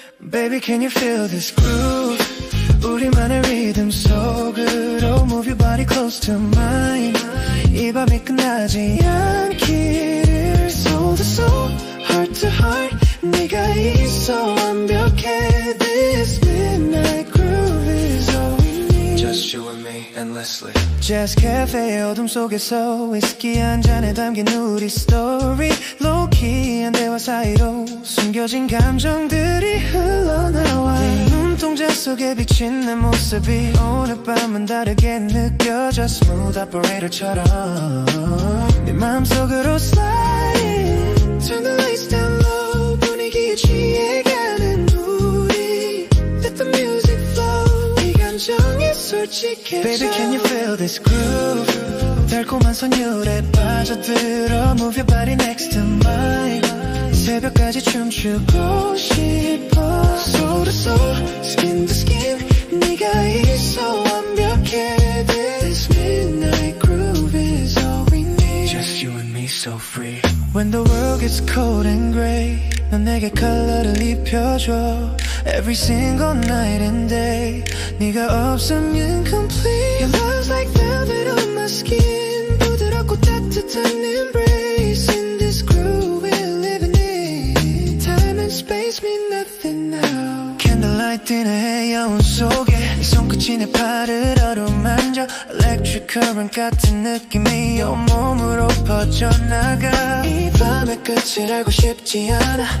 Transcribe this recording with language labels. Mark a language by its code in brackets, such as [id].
[en] Baby can you feel this groove [ko] 우리만의 리듬 속으로 [en] Move your body close to mine [ko] 이 밤이 끝나지 않기를 [en] Soul to soul, heart to heart [ko] 네가 있어 완벽해 [en] This midnight groove is all we need Just you and me, endlessly [ko] Jazz cafe 어둠 속에서 위스키 한 잔에 담긴 우리 스토리 Low-key한 대화 사이로 숨겨진 감정들이 흘러나와 네 눈동자 속에 비친 내 모습이 오늘 밤은 다르게 느껴져 [en] Smooth operator [ko] 처럼 네 마음속으로 [en] slide Turn the lights down low [ko] 분위기에 취해가는 우리 [en] Let the music flow [ko] 이 감정에 솔직해져 [en] Baby can you feel this groove [ko] 달콤한 선율에 빠져들어 [en] Move your body next to mine [ko] 새벽까지 춤추고 싶어 [en] Soul to soul, skin to skin [ko] 네가 있어 완벽해 [en] This midnight groove is all we need Just you and me so free When the world gets cold and gray [ko] 넌 내게 컬러를 입혀줘 [en] Every single night and day [ko] 네가 없으면 [en] incomplete Your love's like velvet on my skin [ko] 부드럽고 따뜻한 [en] embrace In this groove we're living in Time and space mean nothing now Candlelight dinner [ko] 해여운 속에 네 손끝이 내 팔을 어루만져 [en] Electric current [ko] 같은 느낌이 온몸으로 퍼져나가 이 밤의 끝을 알고 싶지 않아